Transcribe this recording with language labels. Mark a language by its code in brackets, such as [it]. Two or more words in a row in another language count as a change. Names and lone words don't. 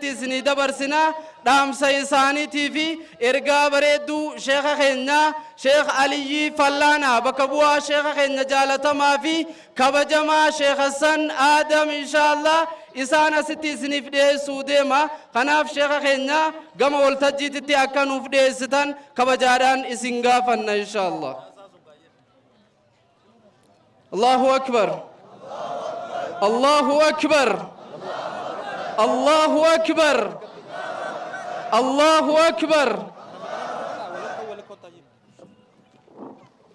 [om] isinii dabarsina dhaamsa isaaniitii fi ergaa bareedduu sheekha keenya sheekh Aliyyi Fallaana bakka bu'aa sheekha keenya jaalatamaa fi kabajamaa sheekh Hassan Adam inshallah isaan asitti isiniif dhiyeessuu deema kanaaf sheekha keenya gama waltajjiitti akka nuuf dhiyeessitan kabajaadhaan isin gaafanna inshallah [ar] الله أكبر الله أكبر الله أكبر الله أكبر